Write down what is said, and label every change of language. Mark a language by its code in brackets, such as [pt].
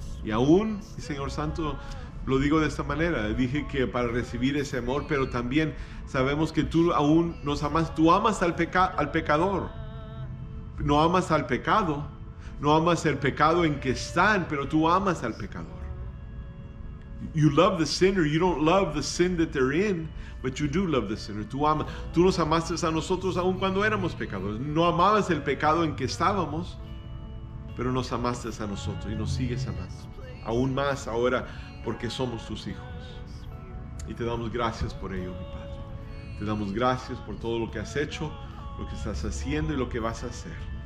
[es] Y aún, Señor Santo, lo digo de esta manera, dije que para recibir ese amor, pero también sabemos que tú aún nos amas, tú amas al pecador, no amas al pecado, no amas el pecado en que están, pero tú amas al pecador. [en] You love the sinner. You don't love the sin that they're in, but you do love the sinner. [es] Tú nos amaste a nosotros aun cuando éramos pecadores. No amabas el pecado en que estábamos, pero nos amaste a nosotros y nos sigues amando. Aún más ahora porque somos tus hijos. Y te damos gracias por ello, mi Padre. Te damos gracias por todo lo que has hecho, lo que estás haciendo y lo que vas a hacer.